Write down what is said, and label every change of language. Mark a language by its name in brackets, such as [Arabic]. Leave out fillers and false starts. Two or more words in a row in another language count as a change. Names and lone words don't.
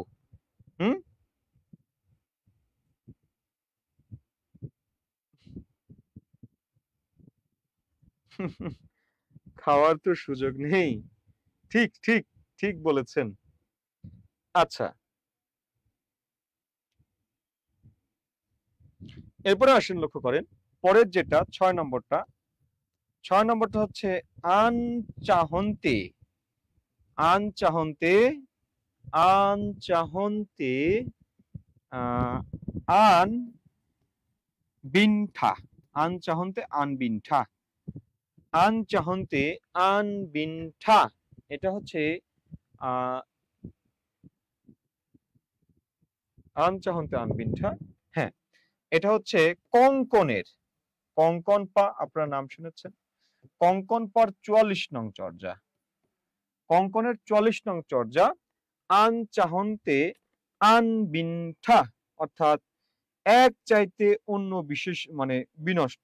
[Bangla] হুম খাওয়ার তো সুযোগ নেই। ঠিক ঠিক ঠিক বলেছেন। আচ্ছা, এরপরে আসেন লক্ষ্য করেন পরের যেটা ৬ নম্বরটা। ৬ নম্বরটা হচ্ছে আন চাহন্তে আন চাহন্তে আন চাহন্তে আন বিনঠা আন চাহন্তে আন বিনঠা আন চাহন্তে আন বিনঠা। এটা হচ্ছে আন চাহন্তে আন বিনঠা। হ্যাঁ, এটা হচ্ছে কঙ্কনের কঙ্কন পা, আপনার নাম শুনেছেন কঙ্কন পার ৪৪ নং চর্যা। কঙ্কনের ৪৪ নং চর্যা আন চাহন্তে আন বিনঠা, অর্থাৎ এক চাইতে অন্য বিশেষ মানে বিনষ্ট।